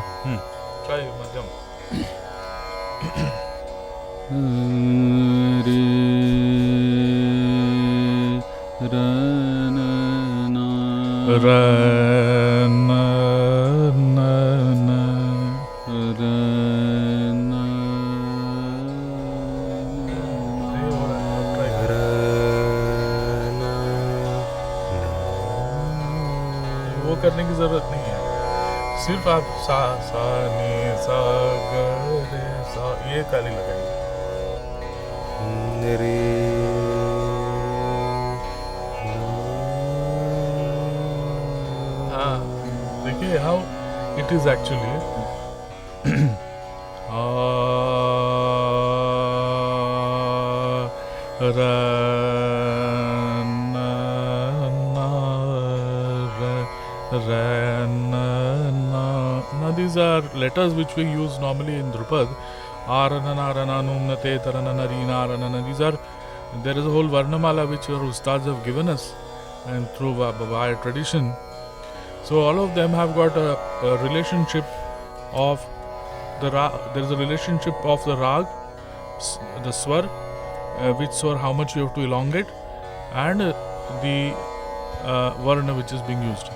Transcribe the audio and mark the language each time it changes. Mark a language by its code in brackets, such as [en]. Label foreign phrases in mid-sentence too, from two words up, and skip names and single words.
[en] Try Madhyam. Ra, na, na, na. [hi] वो करने की जरूरत नहीं है, सिर्फ आप सा सा नी सा ग रे सा ये खाली लगाइए. हाँ, देखिए [en] how it is actually. Ra, na, na, ra, ra, na, na. Now these are letters which we use normally in Dhrupad. Aranana, rananum, nate, taranana, rina, ranana. These are, there is a whole Varnamala which our Ustads have given us and through via tradition. So all of them have got a relationship of the there is a relationship of the rag, the swar, which swar how much you have to elongate, and the varna which is being used.